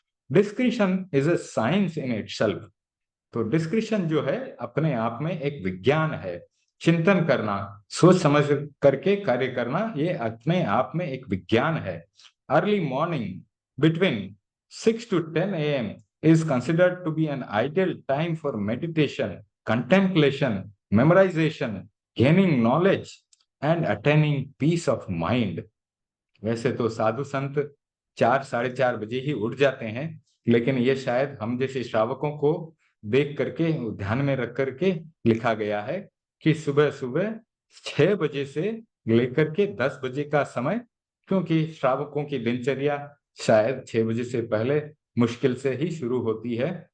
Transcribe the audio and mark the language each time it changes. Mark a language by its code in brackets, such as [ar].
[en] Discretion is a science in itself. [hi] तो discretion जो है अपने आप में एक विज्ञान है। चिंतन करना, सोच समझ करके कार्य करना, ये अपने आप में एक विज्ञान है। [en] Early morning between 6 to 10 a.m. is considered to be an ideal time for meditation, contemplation, memorization, gaining knowledge, and attaining peace of mind. [hi] वैसे तो साधु संत 4-4:30 बजे ही उठ जाते हैं, लेकिन ये शायद हम जैसे श्रावकों को देख करके ध्यान में रख करके लिखा गया है कि सुबह सुबह 6 बजे से लेकर के 10 बजे का समय, क्योंकि श्रावकों की दिनचर्या शायद 6 बजे से पहले मुश्किल से ही शुरू होती है।